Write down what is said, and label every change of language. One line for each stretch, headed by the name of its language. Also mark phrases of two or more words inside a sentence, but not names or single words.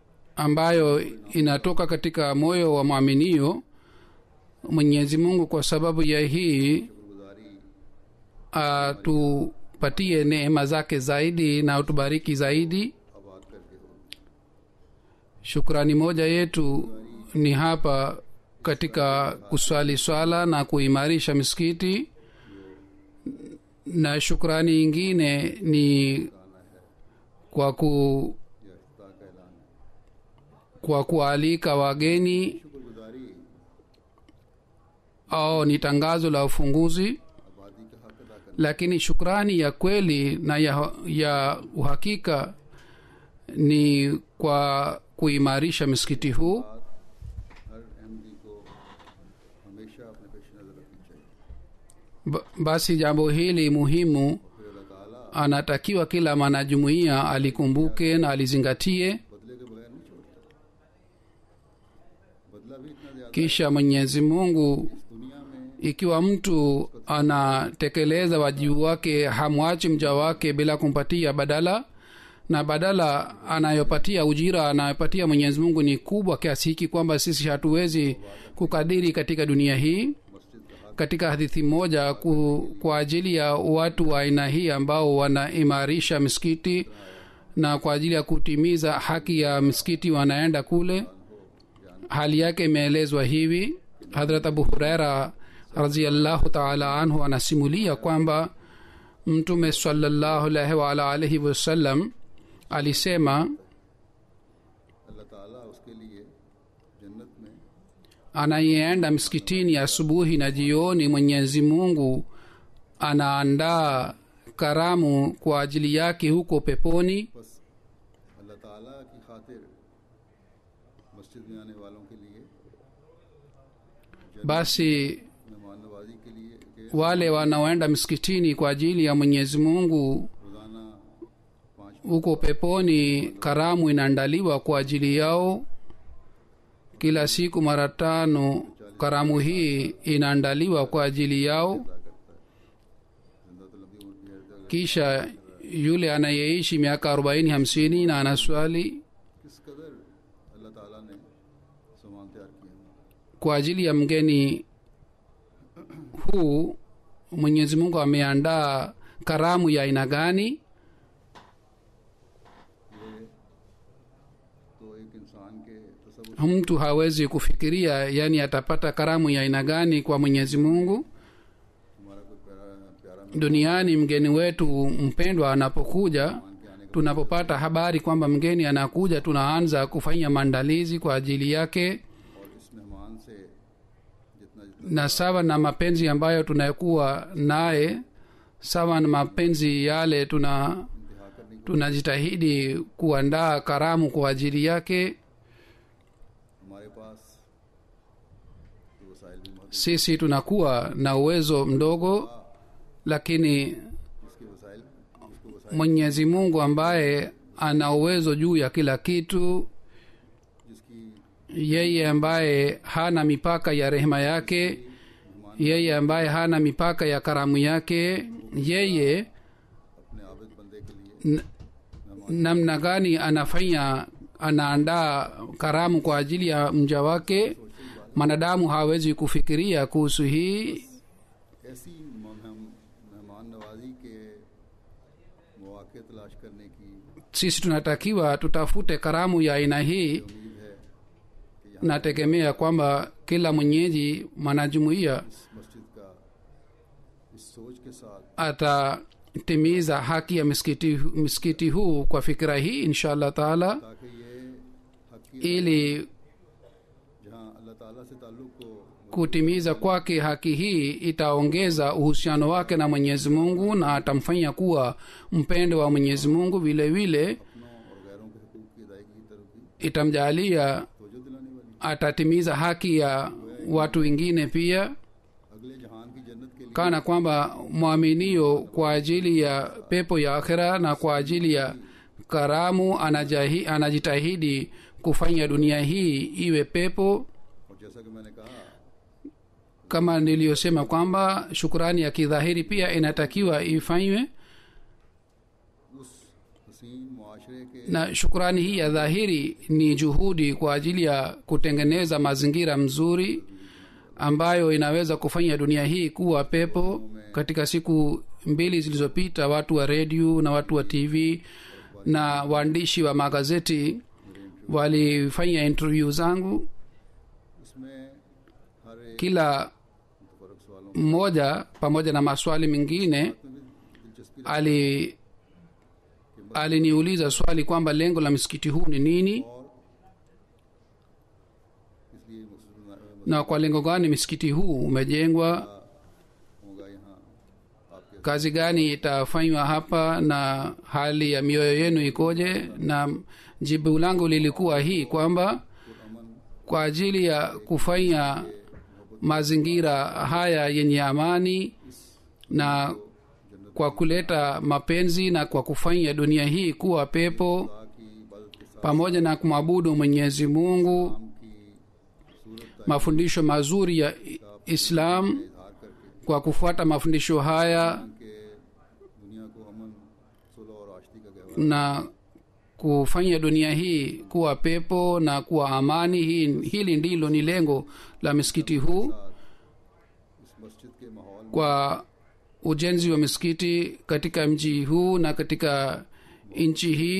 Swahili: ambayo inatoka katika moyo wa mwaminio. Mwenyezi Mungu kwa sababu ya hii
Urdu: शुक्रगुजारी
Swahili: atupatie neema zake zaidi na utubariki zaidi.
Urdu: آباد کر کے ہوگی.
Swahili: Shukrani moja yetu ni hapa katika kuswali swala na kuimarisha misikiti, na shukrani ingine ni kwa
Urdu: یہ افتاح کا اعلان ہے.
Swahili: kwa kualika wageni
Urdu: शुक्रगुजारी
Swahili: au ni tangazo la ufunguzi.
Urdu: آبادی کا حق ادا کرنا.
Swahili: Lakini shukrani ya kweli na ya uhakika ni kwa kuimarisha msikiti huu.
Urdu: ہر احمدی کو ہمیشہ اپنے پیش نظر رکھنی چاہیے.
Swahili: Basi jambo hili muhimu
Urdu: پھر اللہ تعالیٰ
Swahili: anatakiwa kila mwanajumuiya alikumbuke na alizingatie.
Urdu: بدلے کے بغیر نہیں چھوڑتا. بدلہ بھی اتنا زیادہ
Swahili: Kisha Mwenyezi Mungu,
Urdu: دنیا میں
Swahili: ikiwa mtu anatekeleza wajibu wake, hamwachi mja wake bila kumpatia badala, na badala anayopatia, ujira anayopatia Mwenyezi Mungu ni kubwa kiasi hiki kwamba sisi hatuwezi kukadiri katika dunia hii. Katika hadithi moja kwa ajili ya watu wa aina hii ambao wanaimarisha misikiti na kwa ajili ya kutimiza haki ya misikiti wanaenda kule, hali yake imeelezwa hivi. Hadrat Abu Huraira
Arabic: رضي الله تعالى عنه
Swahili: anasimulia kwamba Mtume
Arabic: صلى الله عليه وعلى آله وسلم
Swahili: alisema,
Urdu: اللہ تعالیٰ اس کے لیے جنت میں
Swahili: anayeenda msikitini asubuhi na jioni, Mwenyezi Mungu anaandaa karamu kwa ajili yake huko peponi.
Urdu: بس اللہ تعالیٰ کی خاطر مسجد میں آنے والوں کے لیے
Swahili: Basi
Urdu: مہمان نوازی کے لیے کے
Swahili: wale wanaoenda msikitini kwa ajili ya Mwenyezi Mungu
Urdu: रोजाना 5
Swahili: huko peponi, karamu inaandaliwa kwa ajili yao kila siku mara 5. Karamu hii inaandaliwa kwa ajili yao.
Urdu: کرتا ہے زندہ تو لمبی عمر کی ہے.
Swahili: Kisha yule anayeishi miaka 40-50 na anaswali
Urdu: کس قدر اللہ تعالیٰ نے سامان تیار کیا ہے.
Swahili: kwa ajili ya mgeni huu, Mwenyezi Mungu ameandaa karamu ya aina gani.
Urdu: یہ تو ایک انسان کے تصور
Swahili: Mtu hawezi kufikiria yani atapata karamu ya aina gani kwa Mwenyezi Mungu.
Urdu: ہمارا کوئی پیارا
Swahili: Duniani mgeni wetu mpendwa anapokuja,
Urdu: مہمان کے آنے کا
Swahili: tunapopata habari kwamba mgeni anakuja, tunaanza kufanya maandalizi kwa ajili yake,
Urdu: اور اس مہمان سے جتنا جتنا
Swahili: na sawa na mapenzi ambayo tunayokuwa naye, sawa na mapenzi yale
Urdu: انتہا کرنے کی
Swahili: tunajitahidi kuandaa karamu kwa ajili yake.
Urdu: ہمارے پاس تو وسائل بھی موجود
Swahili: Sisi tunakuwa na uwezo mdogo, lakini
Urdu: اس کے وسائل اس کو وسائل
Swahili: Mwenyezi Mungu ambaye ana uwezo juu ya kila kitu,
Urdu: जिसकी
Swahili: yeye ambaye hana mipaka ya rehema yake, yeye ambaye hana mipaka ya karamu yake, yeye
Urdu: اپنے عابد بندے کے لیے
Swahili: n- namna gani anaandaa karamu kwa ajili ya mja wake, mwanadamu hawezi kufikiria kuhusu hii.
Urdu: ایسی مہمان نوازی کے موقعے تلاش کرنے کی
Swahili: Sisi tunatakiwa tutafute karamu ya aina hii.
Urdu: امید ہے کہ یہاں
Swahili: Nategemea kwamba kila mwenyeji mwanajumuiya
Urdu: اس مسجد کا اس سوچ کے ساتھ
Swahili: atatimiza haki ya misikiti huu kwa fikira hii
Arabic: إن شاء الله تعالى,
Urdu: تاکہ یہ حق کی
Swahili: ili
Urdu: جہاں اللہ تعالیٰ سے تعلق کو
Swahili: kutimiza kwake haki hii itaongeza uhusiano wake na Mwenyezi Mungu na atamfanya kuwa mpendo wa Mwenyezi Mungu. Vile vile
Urdu: اپنوں اور غیروں کے حقوق کی ادائیگی کی طرف بھی
Swahili: itamjalia
Urdu: توجہ دلانے والی
Swahili: atatimiza haki ya watu wengine pia,
Urdu: اگلے جہان کی جنت کے لیے
Swahili: kana kwamba mwaminio kwa ajili ya pepo ya akhira na kwa ajili ya karamu anajitahidi kufanya dunia hii iwe pepo.
Urdu: اور جیسا کہ میں نے کہا
Swahili: Kama niliyosema kwamba shukrani ya kidhahiri pia inatakiwa ifanywe.
Urdu: اس حسین معاشرے ماشرے کے
Swahili: na shukrani hii ya dhahiri ni juhudi kwa ajili ya kutengeneza mazingira mzuri ambayo inaweza kufanya dunia hii kuwa pepo. Katika siku 2 zilizopita watu wa redio na watu wa tv na waandishi wa magazeti walifanya interview zangu.
Urdu: اس میں ہر ایک
Swahili: Kila
Urdu: متفرق سوالوں
Swahili: mmoja pamoja na maswali mengine
Urdu: میں بھی دلچسپی
Swahili: aliniuliza swali kwamba lengo la msikiti huu ni nini
Urdu: اور اس لیے مقصد
Swahili: na kwa lengo gani msikiti huu umejengwa,
Urdu: ہوگا یہاں آپ کے
Swahili: kazi gani itafanywa hapa na hali ya mioyo yenu ikoje. Na jibu langu lilikuwa hii kwamba
Urdu: अमन
Swahili: kwa ajili ya kufanya mazingira haya yenye amani na kwa kuleta mapenzi na kwa kufanya dunia hii kuwa pepo
Urdu: کی عبادت کے ساتھ
Swahili: pamoja na kumwabudu Mwenyezi Mungu,
Urdu: کی صورت
Swahili: mafundisho mazuri ya Islam,
Urdu: اظہار کر کے
Swahili: kwa kufuata mafundisho haya
Urdu: کہ دنیا کو امن صلح اور آشتی کا گہوار
Swahili: na kufanya dunia hii kuwa pepo na kuwa amani. Hili ndilo ni lengo la msikiti huu.
Urdu: اس مسجد کے ماحول میں
Swahili: Kwa ujenzi wa misikiti katika mji huu na katika nchi hii,